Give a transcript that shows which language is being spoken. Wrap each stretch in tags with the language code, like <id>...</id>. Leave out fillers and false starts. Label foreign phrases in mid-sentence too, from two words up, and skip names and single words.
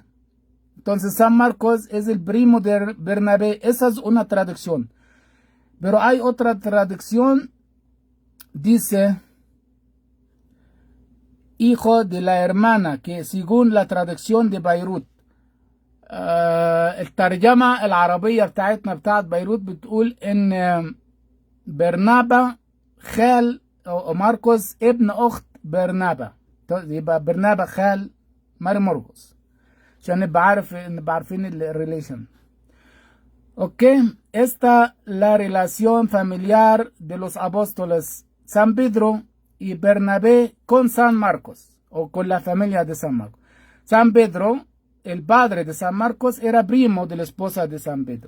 <es>Entonces San Marcos es el primo de Bernabé. Esa es una traducción. Pero hay otra traducción, dice, hijo de la hermana, que según la traducción de Beirut,</es> <ar>الترجمة العربية بتاعتنا بتاعت بيروت بتقول إن برنابا خال أو ماركوس ابن أخت برنابا. يبقى برنابا خال ماري مرقس عشان نبقى عارفين الريليشن.</ar> <es>Ok, esta la relación familiar de los apóstoles San Pedro y Bernabé con San Marcos, o con la familia de San Marcos. San Pedro, el padre de San Marcos, era primo de la esposa de San Pedro.</es>